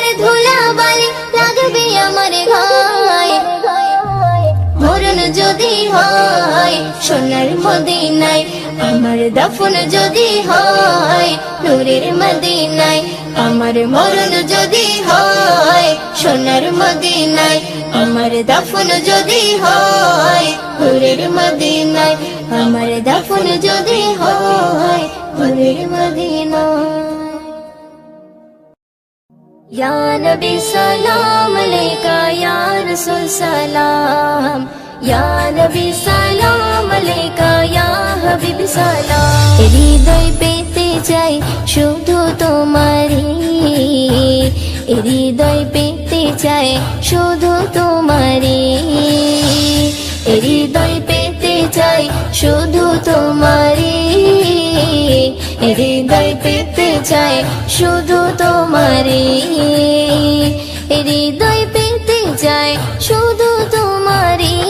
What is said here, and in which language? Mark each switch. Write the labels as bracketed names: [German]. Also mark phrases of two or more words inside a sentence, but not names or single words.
[Bangla] ধুলা বালি লাগবে আমার গায়ে মরণ যদি হয় সোনার মদিনায় আমার দাফন যদি হয় নূরের মদিনায় আমার মরণ যদি হয় সোনার মদিনায় আমার দাফন যদি হয় নূরের মদিনায় আমার দাফন যদি হয় নূরের মদিনায় [Arabic] يا نبي سلام عليك يا رسول سلام يا نبي سلام عليك يا حبيب سلام [Bangla] হৃদয় পেতে চাই শুধু তোমারই হৃদয় পেতে চাই শুধু তোমারই হৃদয় পেতে চাই শুধু তোমারই হৃদয় পেতে চাই শুধু তোমারই হৃদয় পেতে চাই শুধু তোমারই